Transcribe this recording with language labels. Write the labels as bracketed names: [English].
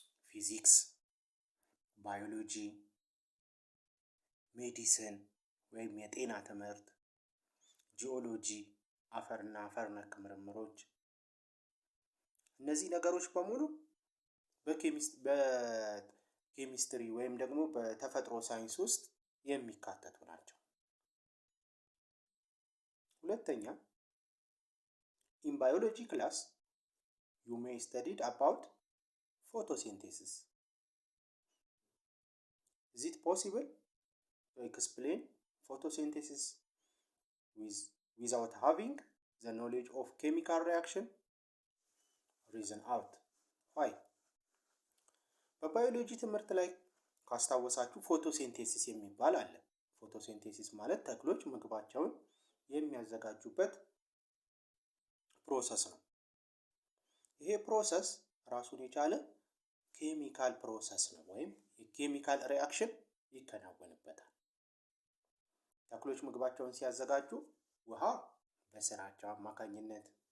[Amharic] ፊዚክስ፣ ባዮሎጂ፣ ሜዲሲን ወይም የጤና ትምህርት፣ ጂኦሎጂ አፈርና አፈር ነክ ምርምሮች። እነዚህ ነገሮች በሙሉ በኬሚስትሪ ወይም ደግሞ በተፈጥሮ ሳይንስ ውስጥ የሚካተቱ ናቸው። [English] ሁለተኛ in biology class you may studied about photosynthesis. Is it possible to explain photosynthesis without having the knowledge of chemical reaction? Reason out. Why? [Amharic] በባዮሎጂ ትምህርት ላይ ካስታወሳችሁ ፎቶሲንቴሲስ የሚባል አለ። ፎቶሲንቴሲስ ማለት ተክሎች ምግባቸውን የሚያዘጋጁበት ፕሮሰስ ነው። ይሄ ፕሮሰስ ራሱን የቻለ ኬሚካል ፕሮሰስ ነው ወይም የኬሚካል ሪአክሽን ይከናወንበታል። ተክሎች ምግባቸውን ሲያዘጋጁ ውሃ በስራቸው አማካኝነት፣